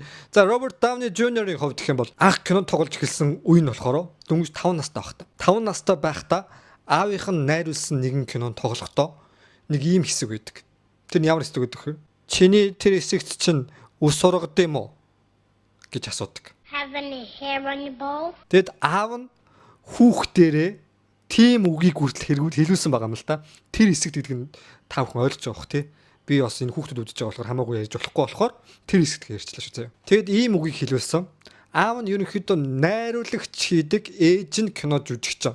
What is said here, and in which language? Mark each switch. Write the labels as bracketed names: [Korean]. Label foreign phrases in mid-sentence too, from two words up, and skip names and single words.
[Mongolian] За Robert Downey Jr.-ийн хувьд гэх юм бол анх кинонд тоглож эхэлсэн үе нь болохоор дөнгөж 5 настай байхдаа. 5 настай байхдаа аавынх нь найруулсан нэгэн кинонд тоглохдоо нэг ийм хэсэг байдаг. Тэр нь ямар хэсэг гэдэг вэ? Чиний тэр хэсэгт чинь ус сургад юм уу гэж асуудаг. [English] Have any hair on your ball? [Mongolian] Тэгэд аав нь хүүхдэрээ тийм үгийг хүртэл хэлүүлсэн байгаа юм л да. Тэр хэсэгт гэдэг нь та бүхэн ойлгож байгаа бох тий. Би бас энэ хүүхдэд үдэж байгаа болохоор хамаагүй ярьж болохгүй болохоор тэр хэсэгт ярьчлаа шүү заяа. Тэгэд ийм үгийг хэлүүлсэн. Аав нь ерөнхийдөө найруулагч хийдэг ээж нь кино жүжигч.